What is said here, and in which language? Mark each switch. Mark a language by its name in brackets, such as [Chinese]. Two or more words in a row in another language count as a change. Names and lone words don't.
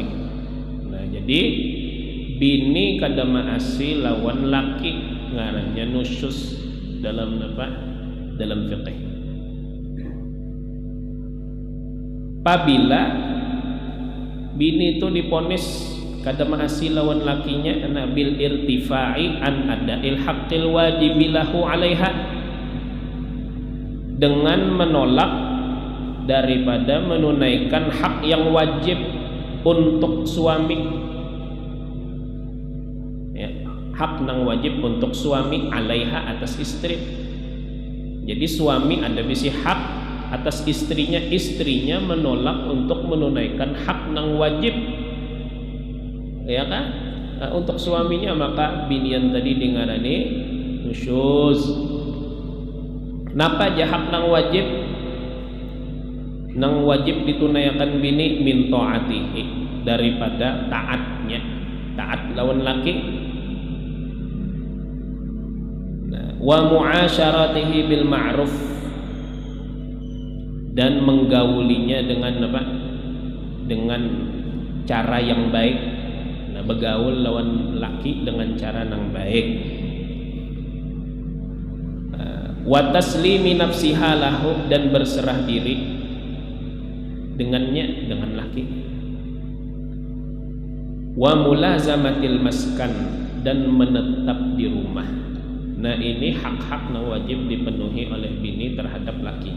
[Banjar] Nah, jadi bini kada maasi lawan laki ngarannya nusyuz dalam apa? Dalam fikih. Apabila bini itu diponis kada maasi lawan lakinya [Arabic] بالارتفاع عن أداء الحق الواجب له عليها, [Banjar] dengan menolak daripada menunaikan hak yang wajib untuk suami, ya, hak yang wajib untuk suami 'alaiha atas istri. Jadi suami ada bisi hak atas istrinya menolak untuk menunaikan hak nang wajib, ya kan, untuk suaminya, maka binian tadi dengarane nusyuz. Napa aja hak nang wajib? Nang wajib ditunaikan bini [Arabic] من طاعته, [Banjar] daripada taatnya, taat lawan laki. [Arabic] ومعاشرته بالمعروف, [Indonesian] dan menggaulinya dengan apa? Dengan cara yang baik. [Banjar] Nah, bergaul lawan laki dengan cara yang baik. [Arabic] وتسليم نفسها له, [Indonesian] dan berserah diri dengannya, dengan laki. [Arabic] وملازمة المسكن, [Indonesian] dan menetap di rumah. [Banjar] Nah, ini hak-hak yang wajib dipenuhi oleh bini terhadap lakinya.